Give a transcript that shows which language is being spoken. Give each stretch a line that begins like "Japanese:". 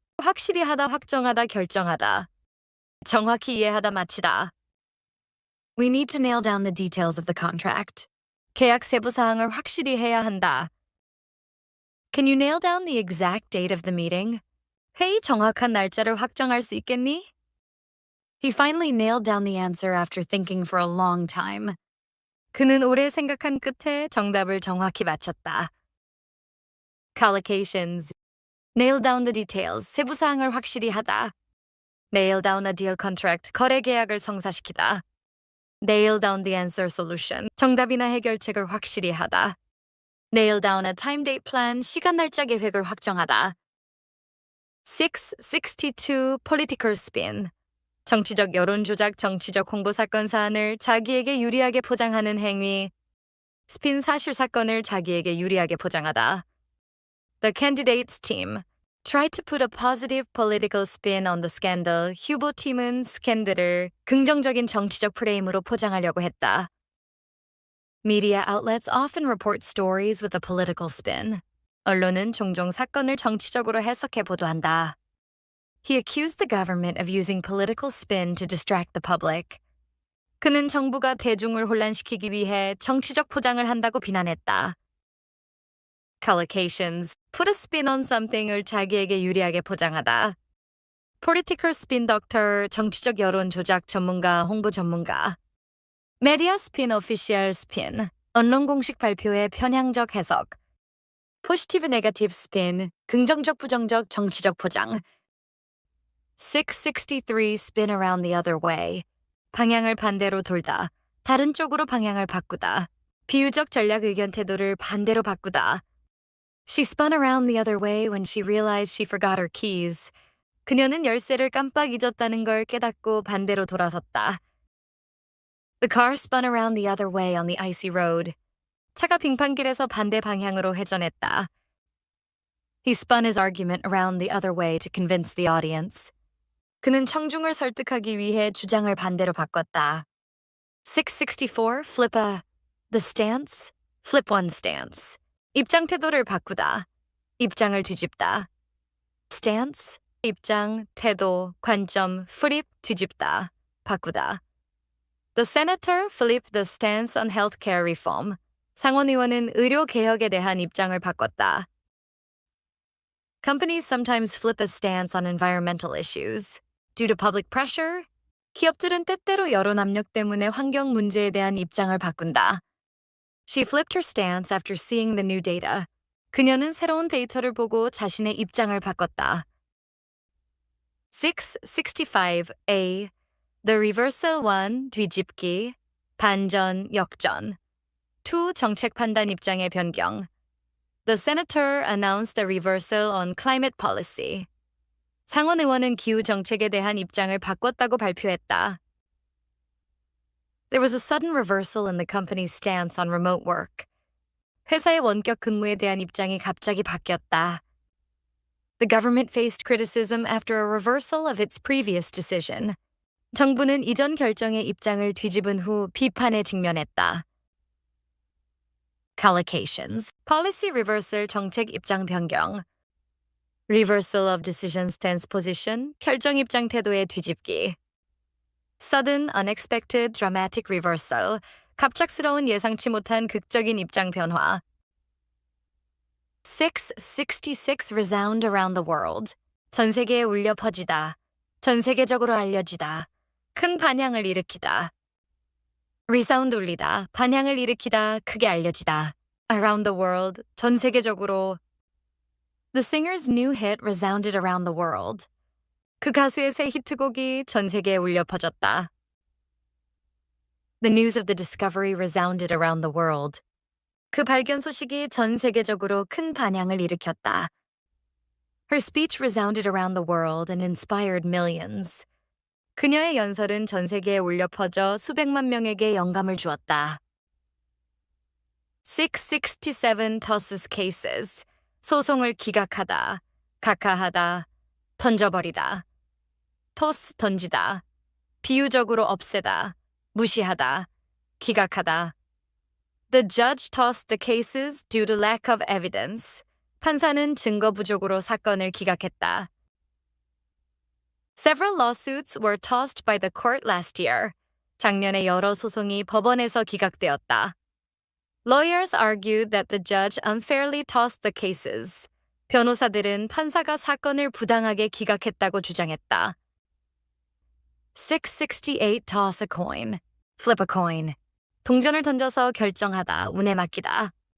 Korean: 확실히 하다, 확정하다, 결정하다. 정확히 이해하다, 마치다.
English: We need to nail down the details of the contract.
Korean: 계약 세부 사항을 확실히 해야 한다.
English: Can you nail down the exact date of the meeting?
Korean: 회의 정확한 날짜를 확정할 수 있겠니?
English: He finally nailed down the answer after thinking for a long time.
Korean: 그는 오래 생각한 끝에 정답을 정확히 맞췄다.
English: Collocations. Nail down the details.
Korean: 세부 사항을 확실히 하다.
English: Nail down a deal contract.
Korean: 거래 계약을 성사시키다.
English: Nail down the answer solution.
Korean: 정답이나 해결책을 확실히 하다.
English: Nail down a time date plan.
Korean: 시간 날짜 계획을 확정하다.
English: 662 political spin.
Korean: 정치적 여론 조작, 정치적 홍보 사건 사안을 자기에게 유리하게 포장하는 행위. 스핀 사실 사건을 자기에게 유리하게 포장하다.
English: The candidates team tried to put a positive political spin on the scandal.
Korean: 후보팀은 스캔들을 긍정적인 정치적 프레임으로 포장하려고 했다.
English: Media outlets often report stories with a political spin.
Korean: 언론은 종종 사건을 정치적으로 해석해 보도한다.
English: He accused the government of using political spin to distract the public.
Korean: 그는 정부가 대중을 혼란시키기 위해 정치적 포장을 한다고 비난했다.
English: Collocations. Put a spin on something을
Korean: 자기에게 유리하게 포장하다.
English: Political spin doctor.
Korean: 정치적 여론 조작 전문가, 홍보 전문가.
English: Media spin official spin.
Korean: 언론 공식 발표의 편향적 해석.
English: Positive negative spin.
Korean: 긍정적 부정적 정치적 포장.
English: 663 spin around the other way.
Korean: 방향을 반대로 돌다. 다른 쪽으로 방향을 바꾸다. 비유적 전략 의견 태도를 반대로 바꾸다.
English: She spun around the other way when she realized she forgot her keys.
Korean: 그녀는 열쇠를 깜빡 잊었다는 걸 깨닫고 반대로 돌아섰다.
English: The car spun around the other way on the icy road.
Korean: 차가 빙판길에서 반대 방향으로 회전했다.
English: He spun his argument around the other way to convince the audience.
Korean: 그는 청중을 설득하기 위해 주장을 반대로 바꿨다.
English: 664 the stance. Flip one stance.
Korean: 입장 태도를 바꾸다. 입장을 뒤집다. Stance. 입장, 태도, 관점, flip, 뒤집다, 바꾸다.
English: The senator flipped the stance on healthcare reform.
Korean: 상원의원은 의료 개혁에 대한 입장을 바꿨다.
English: Companies sometimes flip a stance on environmental issues. Due to public pressure,
Korean: 기업들은 때때로 여론 압력 때문에 환경 문제에 대한 입장을 바꾼다.
English: She flipped her stance after seeing the new data.
Korean: 그녀는 새로운 데이터를 보고 자신의 입장을 바꿨다.
English: 665A. The reversal 1.
Korean: 뒤집기, 반전, 역전. 2. 정책 판단 입장의 변경.
English: The senator announced a reversal on climate policy.
Korean: 상원 의원은 기후 정책에 대한 입장을 바꿨다고 발표했다.
English: There was a sudden reversal in the company's stance on remote work.
Korean: 회사의 원격 근무에 대한 입장이 갑자기 바뀌었다.
English: The government faced criticism after a reversal of its previous decision.
Korean: 정부는 이전 결정의 입장을 뒤집은 후 비판에 직면했다. Collocations.
English: Policy reversal
Korean: 정책 입장 변경.
English: Reversal of decision stance position.
Korean: 결정 입장 태도의 뒤집기.
English: Sudden, unexpected, dramatic reversal.
Korean: 갑작스러운 예상치 못한 극적인 입장 변화.
English: 666 resound around the world.
Korean: 전 세계에 울려 퍼지다. 전 세계적으로 알려지다. 큰 반향을 일으키다. Resound 울리다. 반향을 일으키다. 크게 알려지다.
English: Around the world.
Korean: 전 세계적으로.
English: The singer's new hit resounded around the world.
Korean: 그 가수의 새 히트곡이 전 세계에 울려 퍼졌다.
English: The news of the discovery resounded around the world.
Korean: 그 발견 소식이 전 세계적으로 큰 반향을 일으켰다.
English: Her speech resounded around the world and inspired millions.
Korean: 그녀의 연설은 전 세계에 울려 퍼져 수백만 명에게 영감을 주었다.
English: 667 tosses cases.
Korean: 소송을 기각하다, 각하하다, 던져버리다.
English: toss
Korean: 던지다, 비유적으로 없애다, 무시하다, 기각하다.
English: The judge tossed the cases due to lack of evidence.
Korean: 판사는 증거 부족으로 사건을 기각했다.
English: Several lawsuits were tossed by the court last year.
Korean: 작년에 여러 소송이 법원에서 기각되었다.
English: Lawyers argued that the judge unfairly tossed the cases.
Korean: 변호사들은 판사가 사건을 부당하게 기각했다고 주장했다.
English: 668 toss a coin. Flip a coin.
Korean: 동전을 던져서 결정하다, 운에 맡기다.